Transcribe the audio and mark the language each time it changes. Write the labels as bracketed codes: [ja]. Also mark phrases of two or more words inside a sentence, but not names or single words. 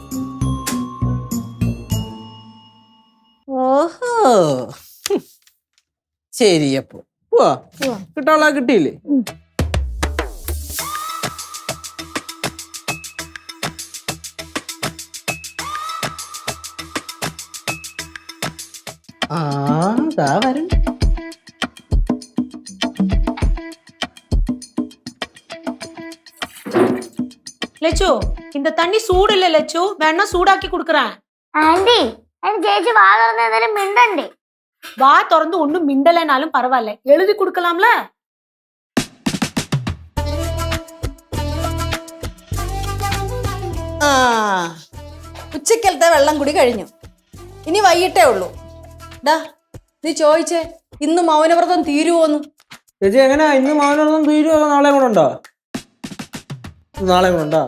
[ml] ഓഹോ, ശരി. അപ്പൊ പോവാ. കിട്ടാളാ കിട്ടിയില്ലേ? ദാ വരും. [ta] லெச்சு இந்த தண்ணி சூடு இல்ல லெச்சு, வேணா சூடாக்கி குடுக்கறேன். [ml] ആന്റി അതിന് ചേച്ചി വാ തുറന്ന് എന്തായാലും മിണ്ടണ്ടേ? [ta] வா திறந்து ஒண்ணும் மிண்டலைனாலும் பரவாயில்ல, எழுதி குடுக்கலாம்ல. [ml] ആ, ഉച്ചക്കലത്തെ വെള്ളം കൂടി കഴിഞ്ഞു. ഇനി വൈകിട്ടേ ഉള്ളൂ. ഡാ, നീ ചോദിച്ചേ ഇന്ന് മൗനവ്രതം തീരുവോന്ന്. ചേച്ചി എങ്ങനെയാ ഇന്ന് മൗനവ്രതം തീരുവോ? നാളെ കൂടെ ഉണ്ടോ? നാളെ കൂടെ ഉണ്ടോ?